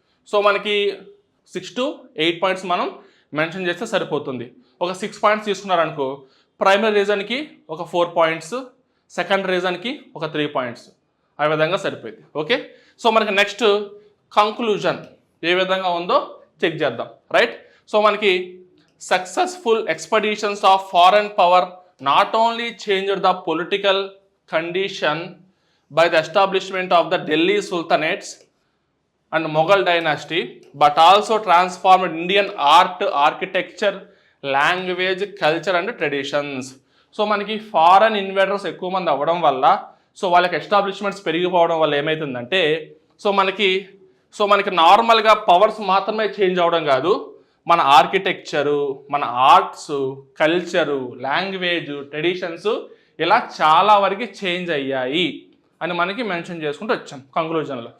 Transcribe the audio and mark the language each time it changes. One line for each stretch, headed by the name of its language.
Telugu: So మనకి 6 to 8 points మనం mention చేస్తే సరిపోతుంది. ఒక 6 పాయింట్స్ తీసుకున్నారనుకో, ప్రైమరీ రీజన్కి ఒక 4 పాయింట్స్, సెకండ్ రీజన్కి ఒక 3 పాయింట్స్, ఆ విధంగా సరిపోయింది. ఓకే, సో మనకి నెక్స్ట్ కంక్లూజన్ ఏ విధంగా ఉందో చెక్ చేద్దాం.
English: Right. So మనకి successful expeditions of foreign power not only changed the political condition by the establishment of the Delhi Sultanates and Mughal dynasty, but also transformed Indian art, architecture, language, culture and traditions.
Telugu: So మనకి foreign invaders ఎక్కువ మంది అవ్వడం వల్ల so వాళ్ళకి establishments పెరిగిపోవడం వల్ల ఏమవుతుందంటే so మనకి నార్మల్గా పవర్స్ మాత్రమే చేంజ్ అవ్వడం కాదు, మన ఆర్కిటెక్చరు, మన ఆర్ట్స్, కల్చరు, లాంగ్వేజ్, ట్రెడిషన్స్ ఇలా చాలా వరకు చేంజ్ అయ్యాయి అని మనకి మెన్షన్ చేసుకుంటూ వచ్చాం కంక్లూజన్లో.